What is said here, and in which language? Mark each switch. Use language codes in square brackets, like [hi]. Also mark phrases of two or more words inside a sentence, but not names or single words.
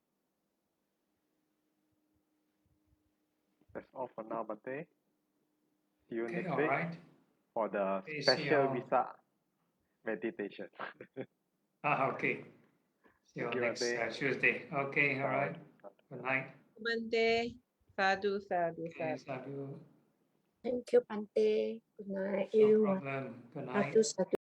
[en] That's all for now, Bante. See you Okay, next all week right. for the Okay, see special y'all. visa meditation. Okay. See you Thank you, next Bante. Tuesday. Okay, all right. Good night. [pi] Bante. Sadhu, sadhu, [en] Okay, sadhu. sadhu. Thank you, Bante. Good night, No everyone. problem. Good night. [pi] Sadhu, sadhu.